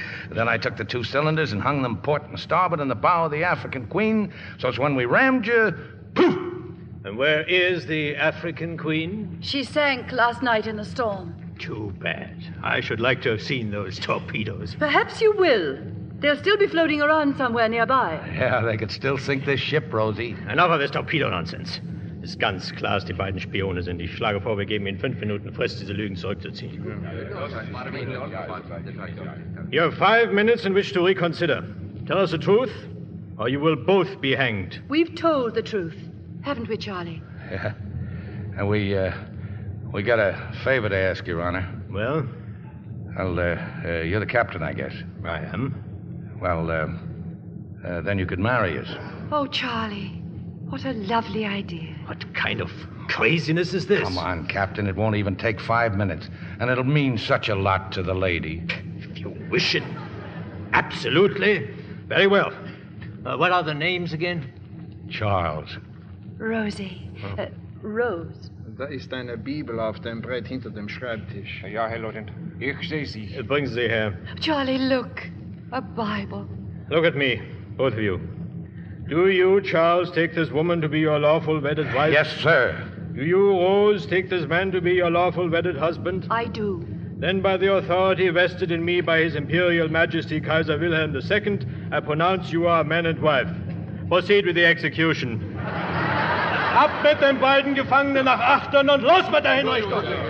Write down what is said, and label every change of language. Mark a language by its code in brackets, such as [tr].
[en] Then I took the 2 cylinders and hung them port and starboard in the bow of the African Queen, so it's when we rammed you, poof! And where is the African Queen? She sank last night in the storm. Too bad. I should like to have seen those torpedoes. Perhaps you will. They'll still be floating around somewhere nearby. Yeah, they could still sink this ship, Rosie. Enough of this Torpedo-Nonsense. [de] Ist ganz klar, dass die beiden Spione sind. Ich schlage vor, wir geben Ihnen 5 Minuten Frist, diese Lügen zurückzuziehen. [en] You have 5 minutes in which to reconsider. Tell us the truth, or you will both be hanged. We've told the truth, haven't we, Charlie? Yeah. And we got a favor to ask, Your Honor. Well? Well, you're the captain, I guess. I am. Well, then you could marry us. Oh, Charlie, what a lovely idea. What kind of craziness is this? Come on, Captain. It won't even take 5 minutes. And it'll mean such a lot to the lady. If you wish it. Absolutely. Very well. What are the names again? Charles. Rosie. Rose. [de] Da ist eine Bibel auf dem Brett hinter dem Schreibtisch. Ja, Herr Lieutenant. Ich sehe Sie. Bringen Sie her. [en] Charlie, look. A Bible. Look at me, both of you. Do you, Charles, take this woman to be your lawful wedded wife? Yes, sir. Do you, Rose, take this man to be your lawful wedded husband? I do. Then by the authority vested in me by His Imperial Majesty Kaiser Wilhelm II, I pronounce you are man and wife. Proceed with the execution. [de] Ab mit den beiden Gefangenen nach Achtern und los mit der Hinrichtung!